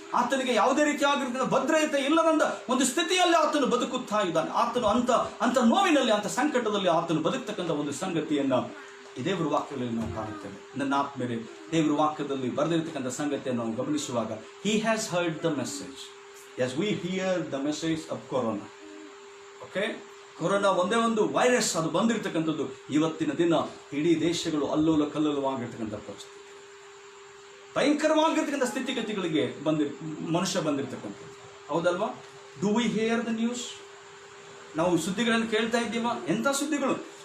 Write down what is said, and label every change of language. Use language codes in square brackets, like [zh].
[kn] ಆತನಿಗೆ ಯಾವುದೇ ರೀತಿಯಾಗಿರ್ತಕ್ಕಂಥ ಭದ್ರತೆ ಇಲ್ಲದಂತ ಒಂದು ಸ್ಥಿತಿಯಲ್ಲಿ ಆತನು ಬದುಕುತ್ತಾ ಇದ್ದಾನೆ. ಆತನು ಅಂತ ನೋವಿನಲ್ಲಿ, ಅಂತ ಸಂಕಟದಲ್ಲಿ ಆತನು ಬದುಕ್ತಕ್ಕಂಥ ಒಂದು ಸಂಗತಿಯನ್ನ ಈ ದೇವರ ವಾಕ್ಯದಲ್ಲಿ ನಾವು ಕಾಣುತ್ತೇವೆ. [en] ನನ್ನ ಆತ್ಮೇಲೆ ದೇವರ ವಾಕ್ಯದಲ್ಲಿ ಬರೆದಿರ್ತಕ್ಕಂಥ ಸಂಗತಿಯನ್ನು ನಾವು ಗಮನಿಸುವಾಗ he has heard the message as we hear the message of corona. [kn] Okay, corona ಒಂದೇ ಒಂದು ವೈರಸ್ ಅದು ಬಂದಿರತಕ್ಕಂಥದ್ದು. ಇವತ್ತಿನ ದಿನ ಇಡೀ ದೇಶಗಳು ಅಲ್ಲೋಲ ಕಲ್ಲೋಲವಾಗಿರ್ತಕ್ಕಂಥ ಪರಿಸ್ಥಿತಿ, ಭಯಂಕರವಾಗಿರ್ತಕ್ಕಂಥ ಸ್ಥಿತಿಗತಿಗಳಿಗೆ ಮನುಷ್ಯ ಬಂದಿರತಕ್ಕಂಥದ್ದು, ಹೌದಲ್ವಾ? Do we hear the news? ನಾವು ಸುದ್ದಿಗಳನ್ನು ಕೇಳ್ತಾ ಇದ್ದೀವ. ಎಂಥ ಸುದ್ದಿಗಳು!